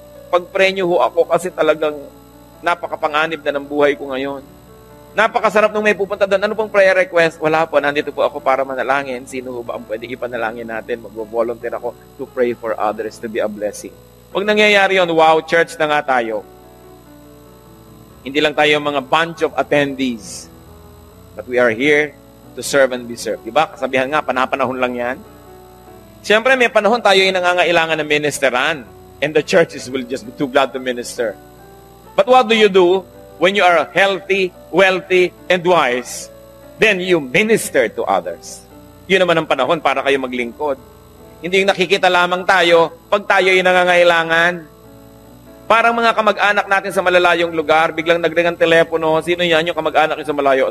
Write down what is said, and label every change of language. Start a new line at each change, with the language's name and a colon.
Filipino: Pag-pray nyo ho ako kasi talagang napakapanganib na ng buhay ko ngayon. Napakasarap nung may pupunta doon. Ano pong prayer request? Wala po, nandito po ako para manalangin. Sino ba ang pwedeng ipanalangin natin? Mag-volunteer ako
English: to pray for others, to be a blessing.
Filipino: Pag nangyayari yun, wow, church na nga tayo. Hindi lang tayo mga
English: bunch of attendees. But we are here to serve and be served.
Filipino: Diba? Kasabihan nga, panapanahon lang yan. Siyempre, may panahon tayo yung nangangailangan ng ministeran.
English: And the churches will just be too glad to minister. But what do you do when you are healthy, wealthy, and wise? Then you minister to others.
Filipino: Yun naman ang panahon para kayo maglingkod. Hindi yung nakikita lamang tayo pag tayo yung nangangailangan. Parang mga kamag-anak natin sa malalayong lugar, biglang nagring ang telepono, sino yan yung kamag-anak yung sa malayo?